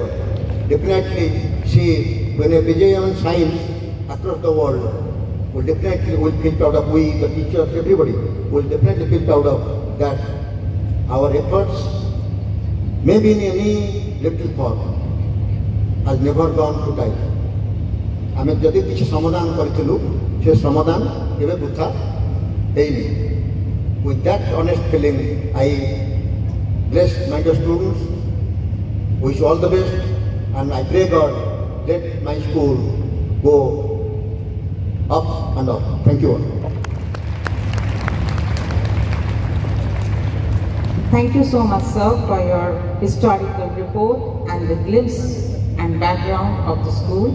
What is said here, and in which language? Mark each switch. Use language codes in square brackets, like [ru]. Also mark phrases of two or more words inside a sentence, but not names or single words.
[en] Definitely see when a Vijayan shines across the world, we'll definitely feel proud of, we, the teachers, everybody, will definitely feel proud of that. Our efforts, maybe in any little form, has never gone to die. [or] ଆମେ ଯଦି କିସି ସମାଧାନ କରିଥିଲୁ ସେ ସମାଧାନ କେବେ ବୁଥା ହେଇନି. [en] With that honest feeling, I bless my dear students, wish you all the best, and I pray God, let my school go up and up. Thank you all. Thank you so much, sir, for your historical report and the glimpse and background of the school.